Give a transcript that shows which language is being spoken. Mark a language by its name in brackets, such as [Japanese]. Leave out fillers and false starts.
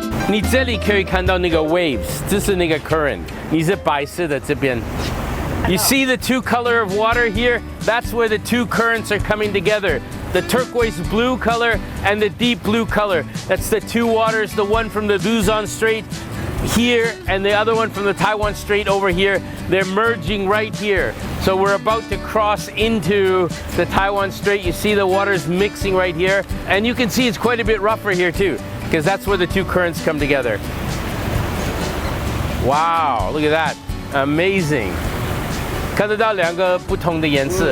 [Chinese] 你这里可以看到那个 waves， 这是那个 current， 你是白色的这边。 [English] You see the two color of water here? That's where the two currents are coming together. The turquoise blue color and the deep blue color. That's the two waters, the one from the Luzon Strait here and the other one from the Taiwan Strait over here. They're merging right here. So we're about to cross into the Taiwan Strait. You see the waters mixing right here. And you can see it's quite a bit rougher here too, because that's where the two currents come together. Wow, look at that. Amazing. [Chinese] 看得到两个不同的颜色。